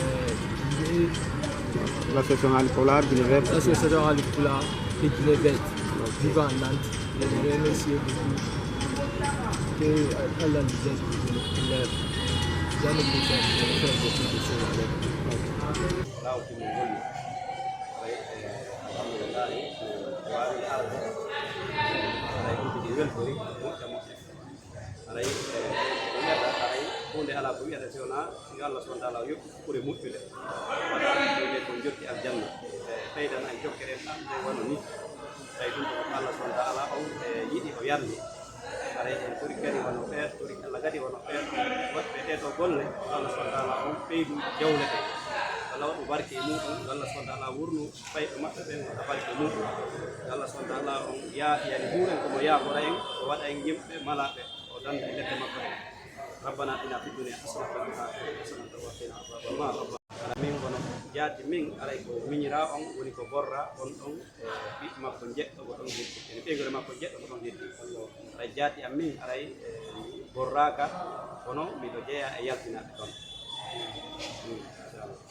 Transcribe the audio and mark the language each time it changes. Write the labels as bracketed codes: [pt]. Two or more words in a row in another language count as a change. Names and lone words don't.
[fr] l'association Alipular, l'association Alipular et Guinée-Verte, vivant en Nantes. Je les remercie beaucoup. Que Allah nous aide pour les années prochaines. Je vais faire beaucoup de choses avec. [ff] hunde ala ko wiyata sewna si Allah [ar] سبحانه وتعالى [ff] yokku ɓuri moƴƴude waɗa ko jotti aljanna ɓeydan en jokkere ɗamde wano ni tawi ɗum ko Allah [ar] سبحانه وتعالى [ff] on yiɗi o yardi aray en ɓuri kadi wono ɓeer ɓuri Allah kadi wono ɓeer woɗɓe ɗeɗo golle Allah [ar] سبحانه وتعالى [ff] on ɓeydu jawle ɗe Allah waɗu barke e muɗum Allah subhanahu [ar] وتعالى [ff] wurnu ɓayɓe maɓɓe ɓen waɗa barke e muɗum Allah [ar] سبحانه وتعالى [ff] on yani huuren komo yaagora en o waɗa en yimɓe malaɓe o danda e ledde maɓɓe [ar] ربنا اتنا في الدنيا حسنه وفي الاخره حسنه وقنا عذاب النار [ff] ala min kono jaati min alay ko miñira on woni ko borra on ɗon ɓiɓɓe makko jeɗɗo ko ɗon heddi ene ɓeygore makko jeɗɗo ko ɗon heddi alay jaati am min alay borraka kono miɗo jeeya e yaltinaɓe ɗon inchallah